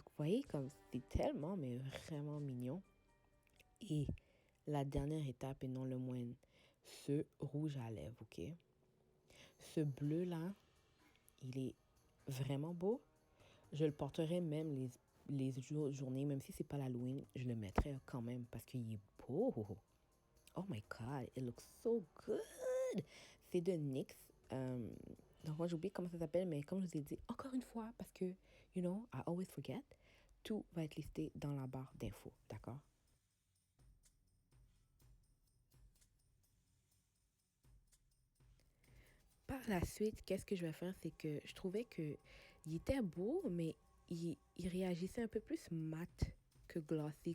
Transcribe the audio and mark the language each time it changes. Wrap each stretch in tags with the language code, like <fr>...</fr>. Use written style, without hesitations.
<fr>Vous voyez, comme c'est tellement, mais vraiment mignon. Et la dernière étape, et non le moindre, ce rouge à lèvres, ok? Ce bleu-là, il est vraiment beau. Je le porterai même les journées, même si c'est pas l'Halloween, je le mettrai quand même parce qu'il est beau.</fr> <en>Oh my God, it looks so good.</en> <fr>C'est de NYX. Donc moi, j'oublie comment ça s'appelle, mais comme je vous ai dit, encore une fois, parce que,</fr> <en>you know, I always forget,</en> <fr>tout va être listé dans la barre d'infos, d'accord? Par la suite, qu'est-ce que je vais faire, c'est que je trouvais que il était beau, mais il réagissait un peu plus mat que glossy.</fr>